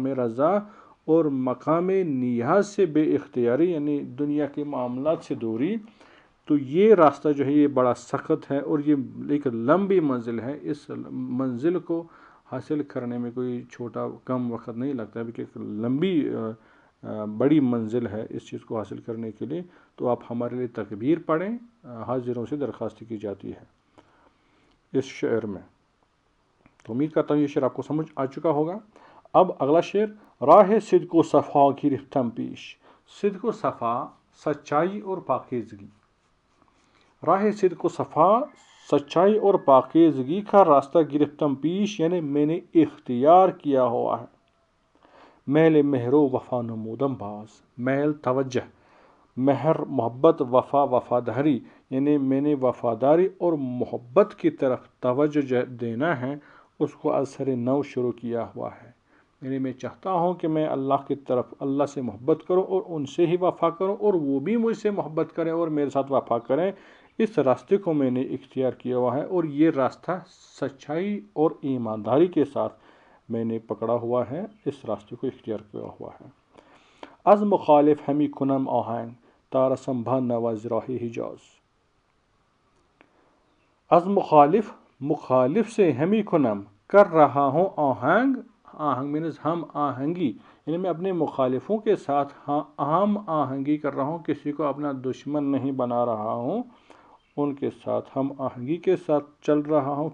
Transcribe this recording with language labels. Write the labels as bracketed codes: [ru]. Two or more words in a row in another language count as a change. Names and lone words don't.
[ur] رضا اور مقام نیاز سے بے اختیاری یعنی دنیا کے معاملات سے دوری، تو یہ راستہ جو ہے یہ بڑا سخت ہے اور یہ ایک لمبی منزل ہے، اس منزل کو حاصل کرنے میں کوئی چھوٹا کم وقت نہیں لگتا ہے، بلکہ ایک لمبی بڑی منزل ہے اس چیز کو حاصل کرنے کے لیے، تو آپ ہمارے لیے تکبیر پڑھیں، حاضروں سے درخواست کی جاتی ہے اس شعر میں۔ تو امید کرتا ہوں یہ شعر آپ کو سمجھ آ چکا ہوگا۔ اب اگلا شعر، [fa] راہ صدق و صفا گرفتم پیش، [ur] صدق و صفا سچائی اور پاکیزگی، راہ صدق و صفا سچائی اور پاکیزگی کا راستہ [fa] گرفتم پیش [ur] یعنی میں نے اختیار کیا ہوا ہے، [fa] میل مہر و وفا نمودم باز، [ur] میل توجہ، مہر محبت، وفا وفاداری، یعنی میں نے وفاداری اور محبت کی طرف توجہ دینا ہے، اس کو از سر نو شروع کیا ہوا ہے، یعنی میں چاہتا ہوں کہ میں اللہ کی طرف اللہ سے محبت کروں اور ان سے ہی وفا کروں اور وہ بھی مجھ سے محبت کریں اور میرے ساتھ وفا کریں، اس راستے کو میں نے اختیار کیا ہوا ہے، اور یہ راستہ سچائی اور ایمانداری کے ساتھ میں نے پکڑا ہوا ہے، اس راستے کو اختیار کیا ہوا ہے۔ [fa] از مخالف ہمی کنم آہنگ تا رسم بہ نواز راہ حجاز، [ur] از مخالف سے [fa] ہمی کنم [ur] کر رہا ہوں آہنگ، آہنگ مینز ہم آہنگی، یعنی میں اپنے مخالفوں کے ساتھ ہم آہنگی کر رہا ہوں، کسی کو اپنا دشمن نہیں بنا رہا ہوں، ان کے ساتھ ہم آہنگی کے ساتھ چل رہا ہوں۔